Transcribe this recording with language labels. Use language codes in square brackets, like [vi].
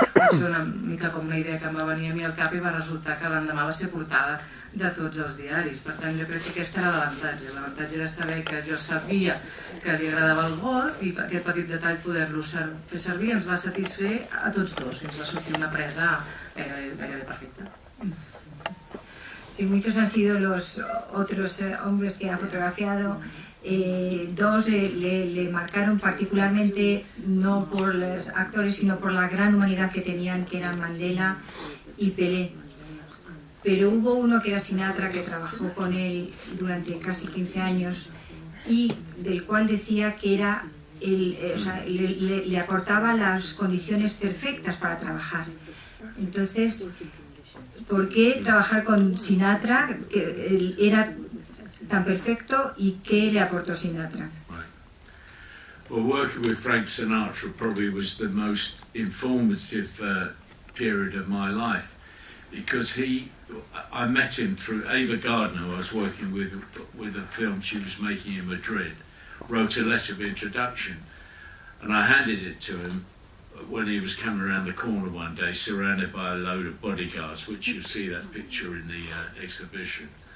[ca] Vaig fer una mica com una idea que em va venir a mi al cap i va resultar que l'endemà va ser portada de tots els diaris. Per tant, jo crec que aquest era l'avantatge. L'avantatge era saber que jo sabia que li agradava el golf i aquest petit detall poder-lo fer servir ens va satisfer a tots dos. Ens va sortir una presa gairebé perfecta. [es] Sí, muchos han sido los otros hombres que ha fotografiado. Dos le marcaron particularmente, no por los actores, sino por la gran humanidad que tenían, que eran Mandela y Pelé. Pero hubo uno que era Sinatra, que trabajó con él durante casi 15 años y del cual decía que era le aportaba las condiciones perfectas para trabajar. Entonces, ¿por qué trabajar con Sinatra, que era tan perfecto, y qué le aportó Sinatra? [en] Right. Well, working with Frank Sinatra probably was the most informative period of my life, because I met him through Ava Gardner, who I was working with a film she was making in Madrid, wrote a letter of introduction, and I handed it to him when he was coming around the corner one day, surrounded by a load of bodyguards, which you'll see that picture in the exhibition.